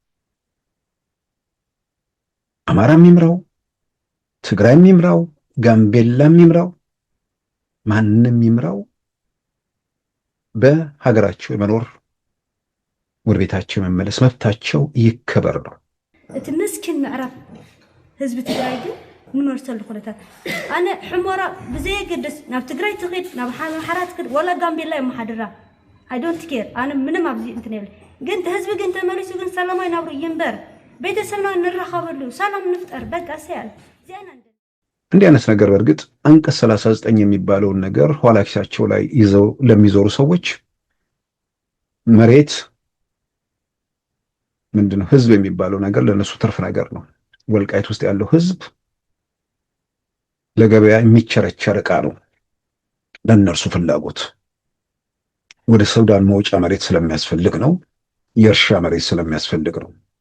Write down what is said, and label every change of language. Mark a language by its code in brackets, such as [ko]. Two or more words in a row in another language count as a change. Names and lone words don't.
[am] አማራም ይምራው፣ ትግራይም ይምራው፣ ጋምቤላም ይምራው፣ ማንም ይምራው በሀገራቸው የመኖር ወደ ቤታቸው የመመለስ መብታቸው ይከበር ነው። [ti] እቲ ምስኪን ምዕራብ ህዝቢ ትግራይ ግን ንመርሰሉ ኩነታት ኣነ ሕሞራ ብዘየገድስ ናብ ትግራይ ትኸድ ናብ ሓራት ትኸድ ወላ ጋምቤላ የመሓድራ [en] I don't care [ti] ኣነ ምንም ኣብዚ እንትን የብለ ግን ህዝቢ ግን ተመሊሱ ግን ሰላማዊ ናብሩ ይንበር ቤተሰብና እንራኸበሉ ሰላም ንፍጠር በቃ ሲያል ዚያና [am] እንዲህ አይነት ነገር በእርግጥ አንቀጽ 39 የሚባለውን ነገር ኋላ ኪሳቸው ላይ ይዘው ለሚዞሩ ሰዎች መሬት ምንድነው ህዝብ የሚባለው ነገር ለነሱ ትርፍ ነገር ነው። ወልቃይት ውስጥ ያለው ህዝብ ለገበያ የሚቸረቸር ዕቃ ነው። ለነርሱ ፍላጎት ወደ ሱዳን መውጫ መሬት ስለሚያስፈልግ ነው። የእርሻ መሬት ስለሚያስፈልግ ነው።